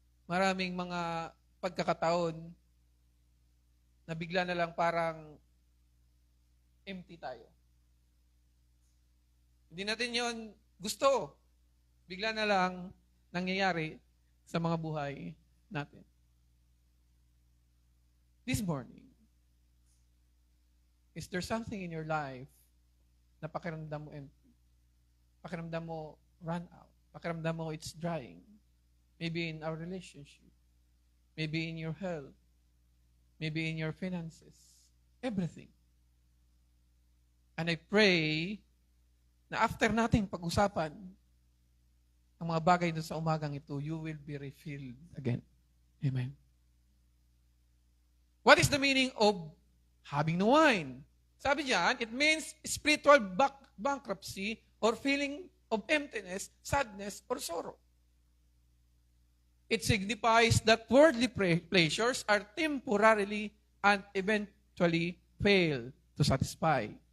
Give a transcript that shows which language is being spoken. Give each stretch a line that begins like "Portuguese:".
Filipino: Maraming mga pagkakataon na bigla na lang parang empty tayo. Hindi natin yon gusto. Bigla na lang nangyayari sa mga buhay natin.
English: This morning, is there something in your life
Filipino: na pakiramdam mo
English: empty?
Filipino: Pakiramdam mo
English: run out?
Filipino: Pakiramdam mo
English: it's drying? Maybe in our relationship. Maybe in your health. Maybe in your finances. Everything. And I pray
Filipino: na after nating pag-usapan ang mga bagay doon sa umagang ito,
English: you will be refilled again. Amen. What is the meaning of having no wine?
Filipino: Sabi diyan,
English: it means spiritual bankruptcy or feeling of emptiness, sadness, or sorrow. It signifies that worldly pleasures are temporarily and eventually fail to satisfy.